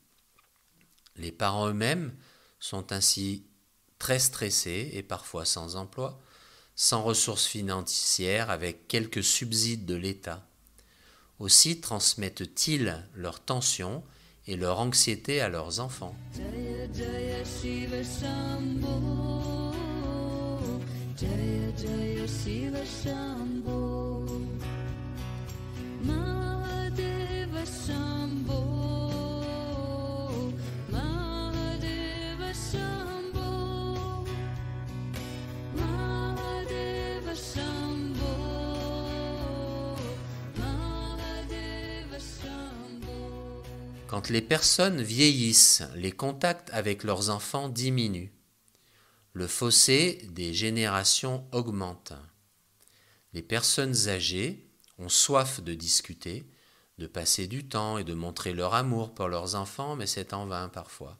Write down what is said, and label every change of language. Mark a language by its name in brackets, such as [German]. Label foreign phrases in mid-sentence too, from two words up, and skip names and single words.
[French] Les parents eux-mêmes sont ainsi très stressés et parfois sans emploi, sans ressources financières, avec quelques subsides de l'État. Aussi transmettent-ils leurs tensions et leur anxiété à leurs enfants. [Sanskrit] Jaya Jaya Shiva Shambho, Jaya Jaya Shiva Shambho, Mahadeva Shambho, Mahadeva Shambho, Mahadeva Shambho, Mahadeva Shambho. [French] Quand les personnes vieillissent, les contacts avec leurs enfants diminuent. Le fossé des générations augmente. Les personnes âgées ont soif de discuter, de passer du temps et de montrer leur amour pour leurs enfants, mais c'est en vain parfois.